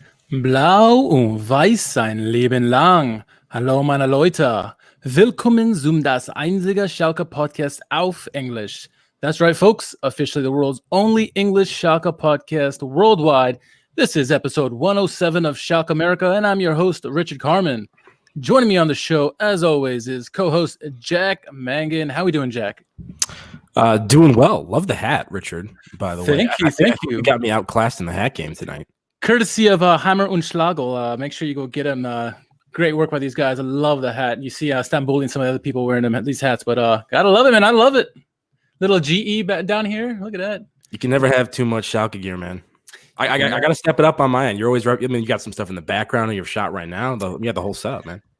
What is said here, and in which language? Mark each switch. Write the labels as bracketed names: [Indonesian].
[German] Blau und weiß sein Leben lang. Hallo meine Leute. Willkommen zum das einzige Schalke Podcast auf English. [English] That's right, folks. Officially the world's only English Schalke podcast worldwide. This is episode 107 of SchalkeMerica, and I'm your host, Richard Kharman. Joining me on the show, as always, is co-host Jack Mangan. How we doing, Jack? Doing well. Love the hat, Richard, by the way. Thank you. You got me outclassed in the hat game tonight. Courtesy of Hammer und Schlagel. Make sure you go get him. Great work by these guys. I love the hat. You see Stamboli and some of the other people wearing these hats, but gotta love it, man. I love it. Little GE down here. Look at that. You can never have too much Schalke gear, man. I got to step it up on my end. You're always right. I mean, you got some stuff in the background of your shot right now. You got the whole setup, man.